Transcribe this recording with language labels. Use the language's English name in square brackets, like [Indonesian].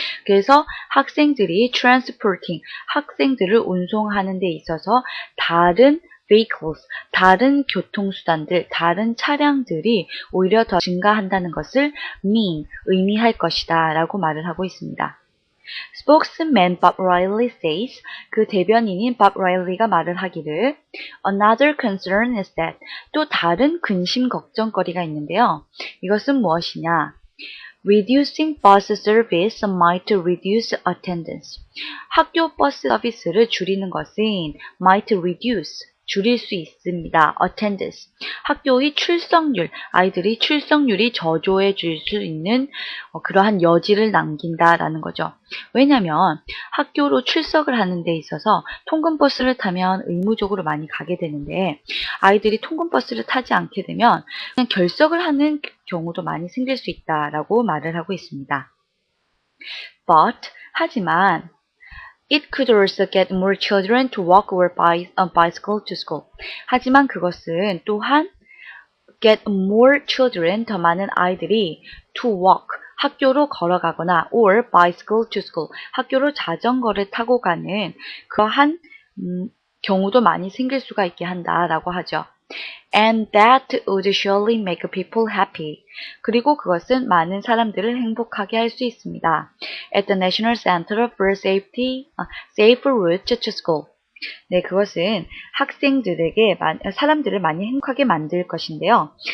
[Korean] 그래서 학생들이 transporting, 학생들을 운송하는 데 있어서 다른 vehicles, 다른 교통수단들, 다른 차량들이 오히려 더 증가한다는 것을 mean, 의미할 것이다 라고 말을 하고 있습니다. [English] Spokesman Bob Riley says, [Korean] 그 대변인인 Bob Riley가 말을 하기를 [English] Another concern is that [Korean] 또 다른 근심 걱정거리가 있는데요. 이것은 무엇이냐? [English] Reducing bus service might reduce attendance. [Korean] 학교 버스 서비스를 줄이는 것은 [English] might reduce, [Korean] 줄일 수 있습니다. [English] attendance. [Korean] 학교의 출석률, 아이들이 출석률이 저조해 질 수 있는 그러한 여지를 남긴다라는 거죠. 왜냐하면 학교로 출석을 하는 데 있어서 통근버스를 타면 의무적으로 많이 가게 되는데 아이들이 통근버스를 타지 않게 되면 그냥 결석을 하는 경우도 많이 생길 수 있다라고 말을 하고 있습니다. [English] But, [Korean] 하지만 [English] It could also get more children to walk or bicycle to school. [Korean] 하지만 그것은 또한 [English] get more children, [Korean] 더 많은 아이들이 [English] to walk, [Korean] 학교로 걸어가거나 [English] or bicycle to school, [Korean] 학교로 자전거를 타고 가는 그러한 경우도 많이 생길 수가 있게 한다라고 하죠. [English] And that would surely make people happy. [Korean] 그리고 그것은 많은 사람들을 행복하게 할 수 있습니다. [English] At the National Center for Safe Routes to School. [Korean] 네, 그것은 학생들에게 사람들을 많이 행복하게 만들 것인데요.